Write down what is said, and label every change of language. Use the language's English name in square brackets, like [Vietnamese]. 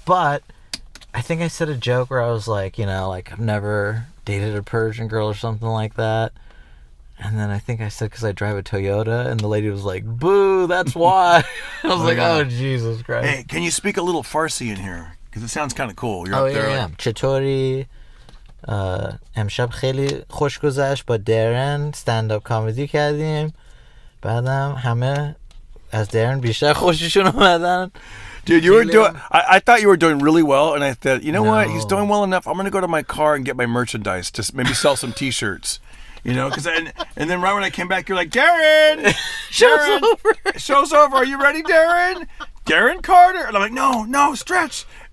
[English] But I think I said a joke where I was like, like I've never dated a Persian girl or something like that. And then I think I said because I drive a Toyota, and the lady was like, boo, that's why. I was like, oh, Jesus Christ. Hey, can you speak a little Farsi in here? Because it sounds kind of cool. You're Oh, up there. yeah. [Persian] چطوری امشب خیلی خوش گذشت با درن ستنداپ کامدی کردیم بعدم همه از درن بیشتر خوششون اومدن. [English] Dude, you were doing. I thought you were doing really well, and I thought, you know what? No. He's doing well enough. I'm gonna go to my car and get my merchandise to maybe sell some T-shirts. Because and then right when I came back, you're like, Darren, show's over. Are you ready, Darren? Darren Carter, and I'm like, no, stretch.